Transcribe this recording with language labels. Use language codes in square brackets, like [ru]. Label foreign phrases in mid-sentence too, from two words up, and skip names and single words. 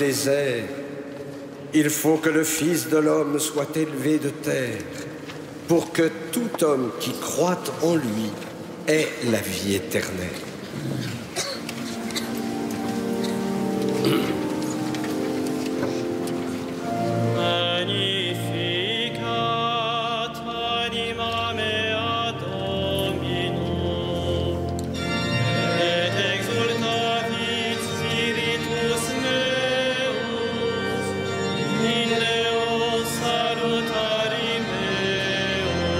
[fr] désert, il faut que le Fils de l'homme soit élevé de terre, pour que tout homme qui croit en lui ait la vie éternelle. [la] Magnificat anima mea Domino, et exultavit spiritus meus, in Deo salutari meo.